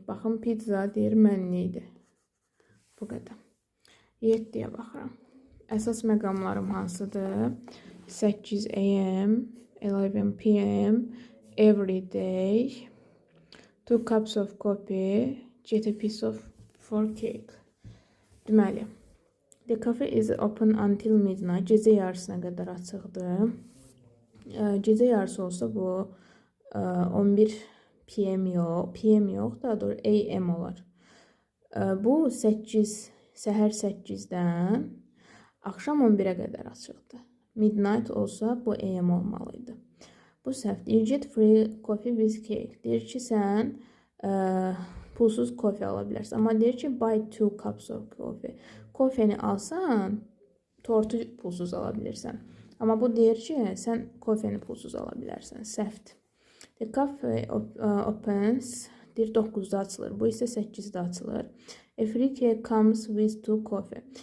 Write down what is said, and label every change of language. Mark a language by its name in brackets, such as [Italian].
[Azerbaijani] Baxın, pizza deyir, mənlidir. Bu qədər. 7-yə baxıram. Əsas məqamlarım hansıdır? [English] 8 a.m., 11 p.m., every day, 2 cups of coffee, get a piece of for cake. [Azerbaijani] Deməli, [English] the cafe is open until midnight. [Azerbaijani] Gecə yarısına qədər açıqdır. Gecə yarısı olsa bu 11 p.m. yox, daha doğru a.m. olar. Bu 8, səhər 8-dən axşam 11-ə qədər açıqdır. Midnight olsa bu a.m. olmalıydı. Bu səhvdir. [English] You get free coffee with cake. [Azerbaijani] Deyir ki, sən pulsuz kofe ala bilərsən. Amma deyir ki, [English] buy 2 cups of coffee. [Azerbaijani] Kofeni alsan, tortu pulsuz ala bilirsən. Amma bu deyir ki, sən kofeni pulsuz ala bilərsən. Səhvdir. [English] The cafe opens, [Azerbaijani] deyir 9-da açılır. Bu isə 8-də açılır. [English] A free cake comes with 2 coffee.